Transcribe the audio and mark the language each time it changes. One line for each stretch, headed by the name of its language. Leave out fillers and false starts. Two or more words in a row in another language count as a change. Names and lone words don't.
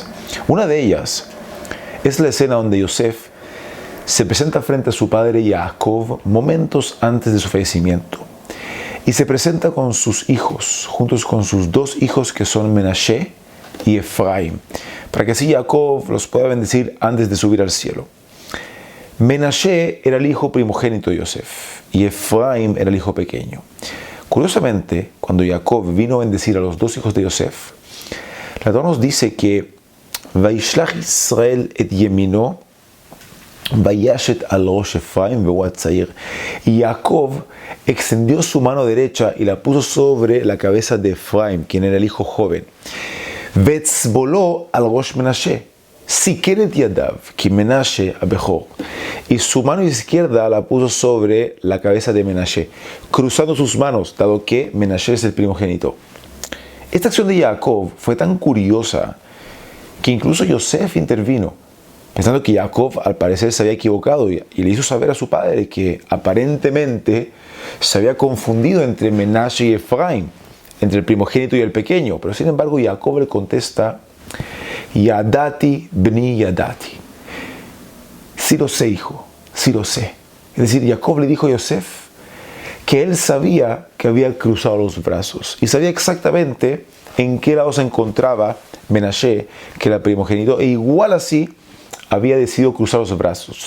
Spanish: Una de ellas es la escena donde Yosef se presenta frente a su padre Jacob momentos antes de su fallecimiento y se presenta con sus hijos, juntos con sus dos hijos que son Menashe y Efraim, para que así Jacob los pueda bendecir antes de subir al cielo. Menashe era el hijo primogénito de Yosef y Efraim era el hijo pequeño. Curiosamente, cuando Jacob vino a bendecir a los dos hijos de Yosef, la Torá nos dice que
Hebrew: וישלח ישראל את ימינו וישת על ראש אפרים והוא צעיר,
Spanish: y Jacob extendió su mano derecha y la puso sobre la cabeza de Efraim, quien era el hijo joven.
Hebrew: ושמאלו על ראש מנשה שיכל ידיו כי מנשה הבכור,
Spanish: y su mano izquierda la puso sobre la cabeza de Menashe, cruzando sus manos, dado que Menashe es el primogénito. Esta acción de Jacob fue tan curiosa que incluso Yosef intervino, pensando que Jacob al parecer se había equivocado y le hizo saber a su padre que aparentemente se había confundido entre Menashe y Efraim, entre el primogénito y el pequeño. Pero sin embargo Jacob le contesta:
Hebrew: ידעתי בני ידעתי.
Spanish: Sí lo sé, hijo, sí lo sé. Es decir, Jacob le dijo a Yosef que él sabía que había cruzado los brazos y sabía exactamente en qué lado se encontraba Menashe, que era primogénito, e igual así había decidido cruzar los brazos.